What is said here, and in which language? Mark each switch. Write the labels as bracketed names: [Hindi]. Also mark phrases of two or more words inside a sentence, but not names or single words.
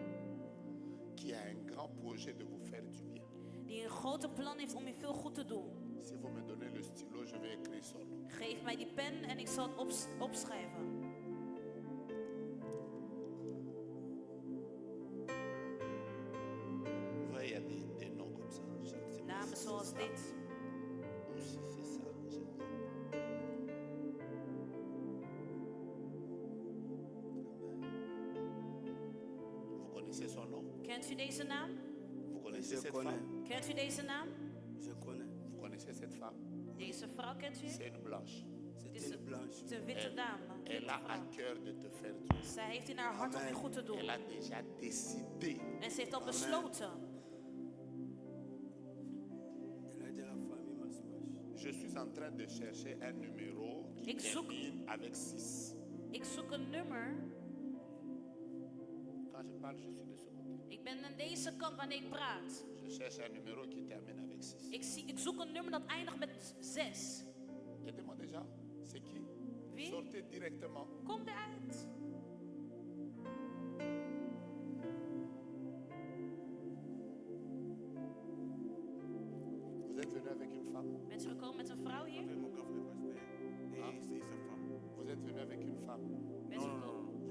[French] qui a un grand projet de vous faire du bien. [Dutch] die een grote plan heeft om u veel goed te doen. [French] Si vous me donnez le stylo, je vais écrire son nom. [Dutch] Geef mij die pen en ik zal het opschrijven. [French] Vous voyez, il y a des noms comme ça. Je ne sais pas [Dutch] Namen [French] si [Dutch] zoals [French] c'est ça [Dutch] dit. [French] ou si c'est ça. Je ne vois pas. Vous connaissez son nom? [Dutch] Kent u deze naam? [French] Vous connaissez Je cette connais. femme? [Dutch] Kent u deze naam? [French] Je connais. Vous connaissez cette femme? [Dutch] Deze vrouw kent u? [French] C'est une blanche. C'est [Dutch] Het is [French] une blanche. [Dutch] het is een witte dame. [French] Elle a à cœur de te faire du bien. [Dutch] Zij heeft in haar hart om je goed te doen. [French] Elle a déjà décidé. [Dutch] En ze heeft al besloten. [French] Elle a dit à la famille Masmash. Je suis en train de chercher un numéro qui [Dutch] Ik zoek- [French] termine avec 6. [Dutch] Ik zoek een nummer. [French] Quand je parle, je suis de ce côté. [Dutch] Ik ben aan deze kant wanneer ik praat. [French] Je cherche un numéro qui termine avec 6. [Dutch] Ik zoek een nummer dat eindigt met 6. [French] Aidez-moi déjà. C'est qui? [Dutch] Wie? [French] Sortez directement. [Dutch] Kom eruit. [French] Vous êtes venu avec une femme? [Dutch] Bent u gekomen met een vrouw hier? [French] Avec mon grand frère pasteur et sa femme. Vous êtes venu avec une femme? [Dutch] Bent u [French] Non, non, [Dutch] gekomen? [French] non, non.